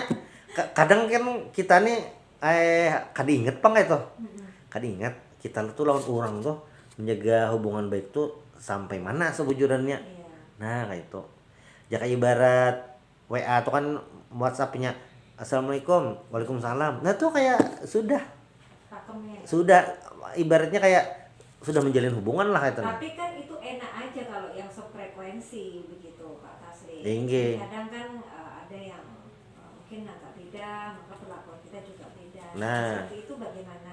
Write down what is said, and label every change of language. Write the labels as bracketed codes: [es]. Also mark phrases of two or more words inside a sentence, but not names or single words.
[bjn] Kadang kan kita nih kada inget pang itu, kada inget kita tuh lawan orang tuh menjaga hubungan baik tuh sampai mana sebujurannya. [id] Nah kayak itu ya kayak ibarat WA tuh kan WhatsApp-nya [ar] السلام عليكم، وعليكم السلام. [id] Nah tuh kayak sudah Pakemnya. sudah ibaratnya kayak sudah menjalin hubungan lah itu. Tapi kan itu enak aja kalau yang sefrekuensi begitu Pak Taslim. Tinggi. Kadang kan ada yang mungkin agak beda, maka perlakuan kita juga beda. Nah. Seperti itu bagaimana?